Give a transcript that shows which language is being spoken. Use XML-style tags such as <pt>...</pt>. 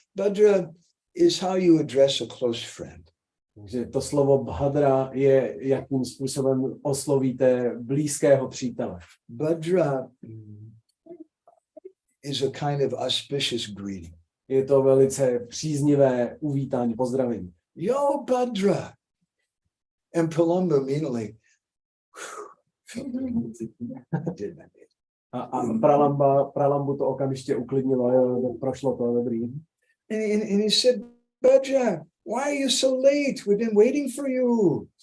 <en>Bhadra is how you address a close friend.</en> <cs>Takže to slovo bhadra je, jakým způsobem oslovíte blízkého přítele.</cs> <en>Bhadra is a kind of auspicious greeting.</en> <cs>Je to velice příznivé uvítání, pozdravení.</cs> <en>Yo, Bhadra. And Pralamba immediately did that.</en> <cs>A Pralambu to okamžitě uklidnilo, jo, prošlo to, dobrý.</cs> <en>And he said, Bhadra, why are you so late? We've been waiting for you.</en>